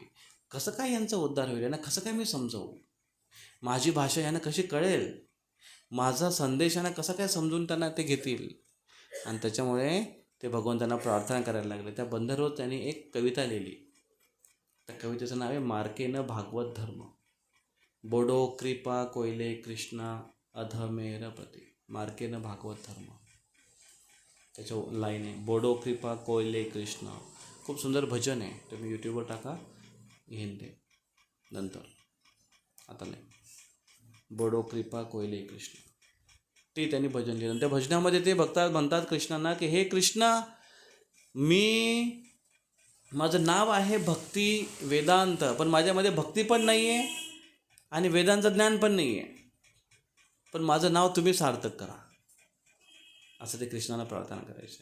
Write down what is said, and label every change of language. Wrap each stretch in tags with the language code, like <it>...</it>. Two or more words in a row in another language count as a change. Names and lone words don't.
<mr>कसं काय यांचा उद्धार होईल, यांना कसं काय मी समजवू, माझी भाषा यांना कशी कळेल, माझा संदेश यांना कसा काय समजून त्यांना ते घेतील. आणि त्याच्यामुळे ते भगवंतांना प्रार्थना करायला लागले. त्या बंदरवर त्यांनी एक कविता लिहिली. त्या कवितेचं नाव आहे मार्केन भागवत धर्म.</mr> <bn>বড়ো কৃপা কোইলে কৃষ্ণা অধমের প্রতি.</bn> <mr>मार्केन भागवत धर्म, त्याच्या लाईन आहे</mr> <bn>বড়ো কৃপা কোইলে কৃষ্ণ.</bn> <mr>खूप सुंदर भजन आहे, तुम्ही यूट्यूबवर टाका, घेऊन ते नंतर. आता नाही,</mr> <bn>বড়ো কৃপা কোইলে কৃষ্ণ,</bn> <mr>ते त्यांनी भजन लिहिलं. त्या भजनामध्ये ते म्हणतात कृष्णांना की हे कृष्णा, माझं नाव आहे भक्ती वेदांत, पण माझ्यामध्ये भक्ती पण नाही आहे आणि वेदांचं ज्ञान पण नाही आहे, पण माझं नाव तुम्ही सार्थक करा, असं ते कृष्णाला प्रार्थना करायचे.</mr>